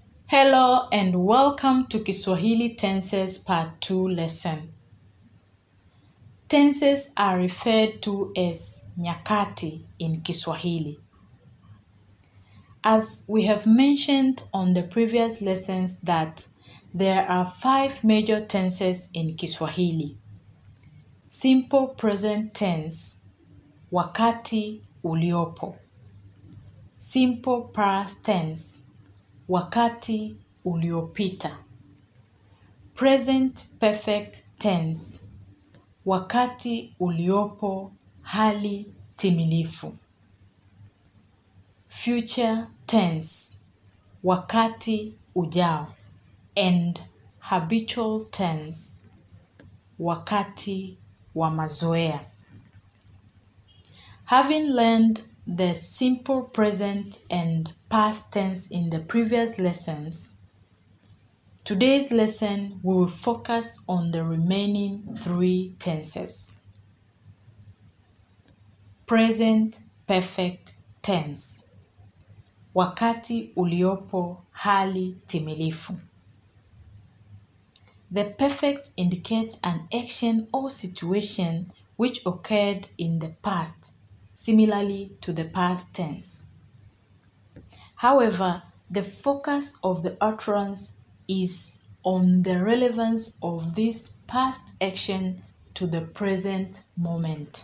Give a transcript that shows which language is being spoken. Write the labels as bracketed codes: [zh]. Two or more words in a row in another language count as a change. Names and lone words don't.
[en] Hello and welcome to Kiswahili Tenses Part 2 lesson. Tenses are referred to as nyakati in Kiswahili. As we have mentioned on the previous lessons that there are 5 major tenses in Kiswahili. Simple present tense, [sw] wakati uliopo. [en] Simple past tense, [sw] wakati uliopita. [en] Present perfect tense, [sw] wakati uliopo hali timilifu. [en] Future tense, [sw] wakati ujao. [en] And habitual tense, [sw] wakati wa mazoea. [en] Having learned the simple present and past tense in the previous lessons, today's lesson we will focus on the remaining 3 tenses. Present perfect tense, [sw] wakati uliopo hali timilifu. [en] The perfect indicates an action or situation which occurred in the past, similarly to the past tense. However, the focus of the utterance is on the relevance of this past action to the present moment.